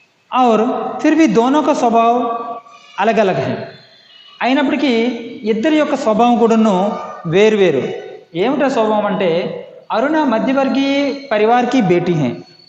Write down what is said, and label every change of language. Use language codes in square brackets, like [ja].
[hi] और फिर भी दोनों का स्वभाव अलग अलग है। [te] అయినప్పటికీ ఇద్దరి యొక్క స్వభావం కూడాను వేరు। ఏమిటా స్వభావం అంటే [hi] अरुणा मध्यवर्गीय परिवार की बेटी हैं।